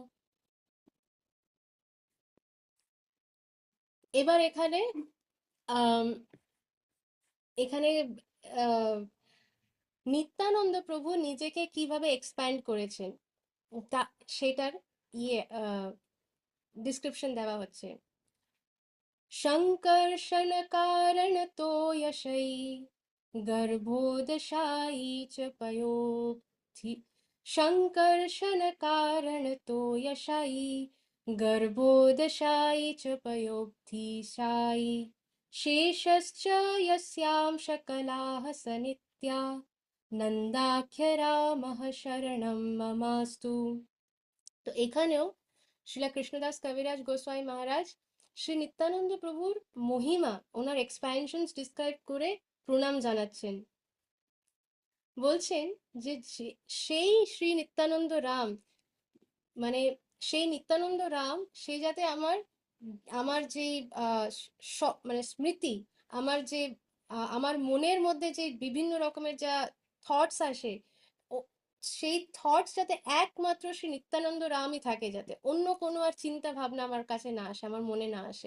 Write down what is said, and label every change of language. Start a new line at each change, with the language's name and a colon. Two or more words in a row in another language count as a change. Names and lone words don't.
Bangla: এবার এখানে আহ এখানে আহ নিত্যানন্দ প্রভু নিজেকে কিভাবে এক্সপ্যান্ড করেছেন তা সেটার ইয়ে ডিসক্রিপশন দেওয়া হচ্ছে।
Sanskrit: शङ्कर्षण कारणतो यशै गर्भोदशायी च पयोक्ति, शङ्कर्षण कारणतो यशायि गर्भोदशायि च पयोक्तिशायि, शेषश्च यस्यां सकलाः स नित्या नन्दाख्य रामः शरणं ममास्तु।
Bangla: তো এখানেও শিলা কৃষ্ণদাস কবিরাজ গোস্বামী মহারাজ শ্রী নিত্যানন্দ প্রভুর মহিমা, ওনার
English: expansions describe
Bangla: করে প্রণাম জানাচ্ছেন। বলছেন যে সেই শ্রী নিত্যানন্দ রাম, মানে সেই নিত্যানন্দ রাম, সে যাতে আমার আমার যে মানে স্মৃতি, আমার যে আমার মনের মধ্যে যে বিভিন্ন রকমের যা থটস আসে, সেই থটস যাতে একমাত্র শ্রী নিত্যানন্দ রামই থাকে, যাতে অন্য কোনো আর চিন্তা ভাবনা আমার কাছে না আসে, আমার মনে না আসে।